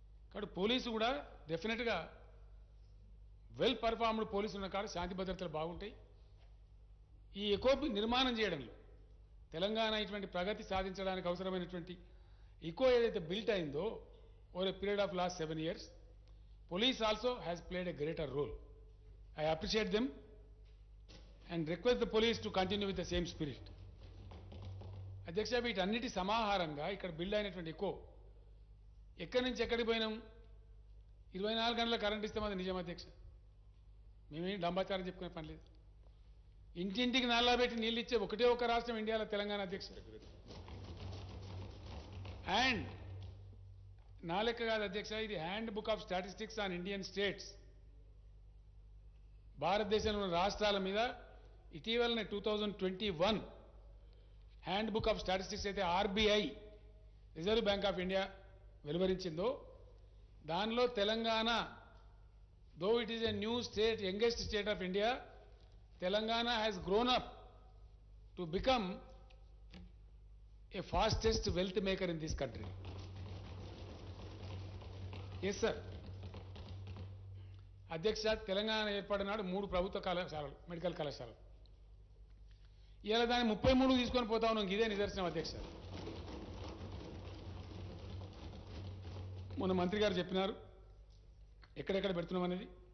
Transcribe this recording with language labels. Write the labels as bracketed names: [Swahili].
[Telugu] కాబట్టి పోలీసు కూడా డెఫినెట్గా వెల్ పర్ఫార్మ్డ్ పోలీసులు ఉన్న కాడ శాంతి భద్రతలు బాగుంటాయి. ఈ ఎకోపి నిర్మాణం చేయడంలో తెలంగాణ ఇటువంటి ప్రగతి సాధించడానికి అవసరమైనటువంటి ఇకో ఏదైతే బిల్ట్ అయిందో [English] Over a period of last 7 years, police also has played a greater role. I appreciate them and request the police to continue with the same spirit. [Telugu] అధ్యక్ష, వీటన్నిటి సమాహారంగా ఇక్కడ బిల్డ్ అయినటువంటి ఎక్కువ ఎక్కడి నుంచి ఎక్కడికి పోయినాం. 24 గంటల కరెంట్ ఇస్తాం, అది నిజం అధ్యక్ష. మేమేం డంబాచారం చెప్పుకునే పని లేదు. ఇంటింటికి నల్లా పెట్టి నీళ్ళు ఇచ్చే ఒకటే ఒక రాష్ట్రం ఇండియాలో తెలంగాణ అధ్యక్ష. అండ్ నా లెక్క కాదు అధ్యక్ష, ఇది hand book of statistics on Indian states. భారతదేశంలో ఉన్న రాష్ట్రాల మీద ఇటీవలనే 2021 హ్యాండ్ బుక్ ఆఫ్ స్టాటిస్టిక్స్ అయితే RBI, reserve bank of India వెలువరించిందో, దానిలో Telangana [English] though it is a new state, youngest state of India, Telangana has grown up to become a fastest wealth maker in this country. Yes, sir. [Telugu] అధ్యక్ష, తెలంగాణ ఏర్పడినాడు 3 ప్రభుత్వ కళాశాలలు, medical కళాశాలలు. ఇలా దాన్ని 33 తీసుకొని పోతా ఉన్నాం. ఇదే నిదర్శనం అధ్యక్ష. మొన్న మంత్రి గారు చెప్పినారు ఎక్కడెక్కడ పెడుతున్నాం అనేది.